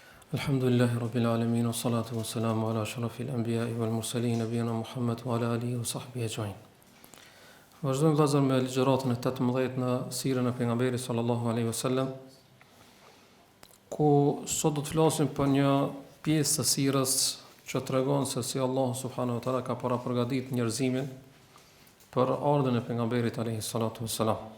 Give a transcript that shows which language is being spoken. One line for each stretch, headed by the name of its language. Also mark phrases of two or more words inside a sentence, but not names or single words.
Arabic: الحمد لله رب العالمين، والصلاة والسلام على أشرف الأنبياء والمرسلين، نبينا محمد وعلى آله وصحبه أجمعين.
Albanian: Vazhdojmë vëllezër me ligjëratën e 18 në sirën e pejgamberit
Arabic: صلى الله عليه وسلم,
Albanian: ku sot do të flasim për një pjesë të sirës që tregon se si Allah
Arabic: سبحانه وتعالى
Albanian: ka përgatitur njerëzimin për ardhen e pejgamberit
Arabic: عليه الصلاة والسلام.